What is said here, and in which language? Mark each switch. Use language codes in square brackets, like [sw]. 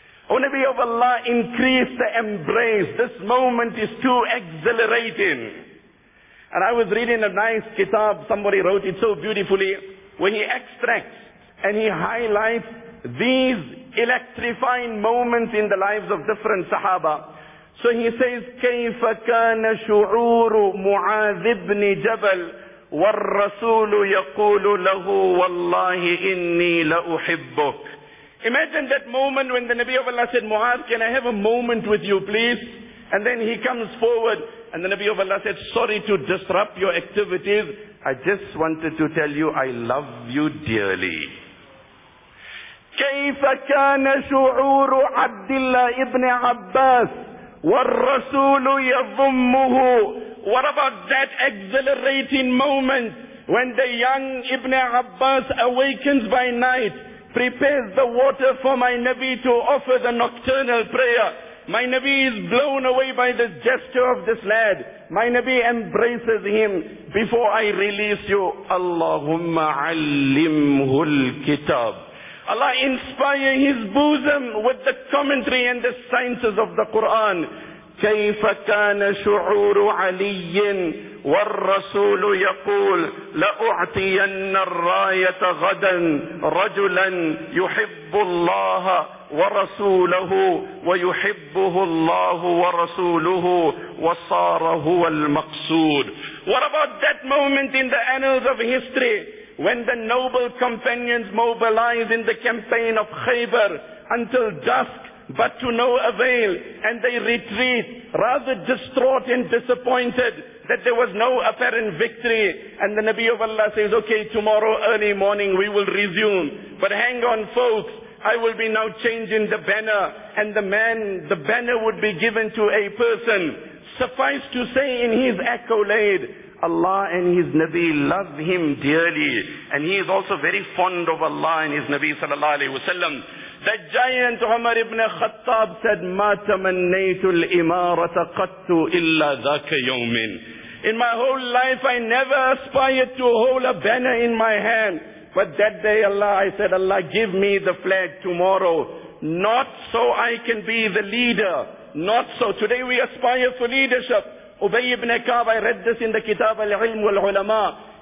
[en] O Nabi of Allah, increase the embrace. This moment is too exhilarating. And I was reading a nice kitab, somebody wrote it so beautifully, where he extracts and he highlights these electrifying moments in the lives of different Sahaba. So he says, [ar] كَيْفَ كَانَ شُعُورُ مُعَاذِ بْنِ جَبَلٍ وَالرَّسُولُ يَقُولُ لَهُ وَاللَّهِ إِنِّي لَأُحِبُّكَ. [en] Imagine that moment when the Nabi of Allah said, Mu'adh, can I have a moment with you please? And then he comes forward and the Nabi of Allah said, sorry to disrupt your activities. I just wanted to tell you, I love you dearly. [ar] كَيْفَ كَانَ شُعُورُ عَبْدِ اللَّهِ إِبْنِ عَبَّاسِ وَالرَّسُولُ يَضُمُّهُ. [en] What about that exhilarating moment when the young Ibn Abbas awakens by night, prepares the water for my Nabi to offer the nocturnal prayer. My Nabi is blown away by the gesture of this lad. My Nabi embraces him. Before I release you, [ar] Allahumma allimhu al-kitab. [en] Allah inspire his bosom with the commentary and the sciences of the Quran. [ar] كيف كان شعور علي والرسول يقول لأعطين الراية غدا رجلا يحب الله ورسوله ويحبه الله ورسوله وصار هو المقصود. [en] What about that moment in the annals of history when the noble companions mobilize in the campaign of Khaybar until dusk, but to no avail, and they retreat rather distraught and disappointed that there was no apparent victory. And the Nabi of Allah says, okay, tomorrow early morning we will resume, but hang on folks, I will be now changing the banner. And the banner would be given to a person, suffice to say, in his accolade, Allah and his Nabi love him dearly, and he is also very fond of Allah and his Nabi sallallahu alaihi wasallam. The giant Umar ibn Khattab said, [ar] مَا تَمَنَّيْتُ الْإِمَارَةَ قَتُّ إِلَّا ذَاكَ يَوْمٍ. [en] In my whole life, I never aspired to hold a banner in my hand. But that day, Allah, I said, Allah, give me the flag tomorrow. Not so I can be the leader. Not so. Today we aspire for leadership. Ubay ibn Ka'b, I read this in the Kitab al-Ilm wal-Ulama.